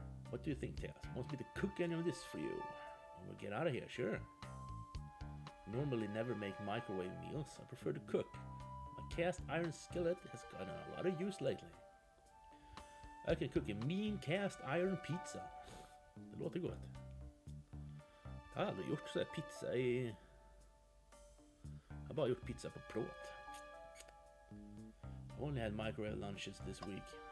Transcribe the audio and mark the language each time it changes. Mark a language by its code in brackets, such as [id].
[en] What do you think, Tails? Want me to cook any of this for you? We'll get out of here, sure. Normally never make microwave meals. I prefer to cook. My cast iron skillet has gotten a lot of use lately. I can cook a mean cast iron pizza. [sv] Det låter gott. Jag har aldrig gjort så här pizza i... Jag har bara gjort pizza på plåt. [en] I only had microwave lunches this week.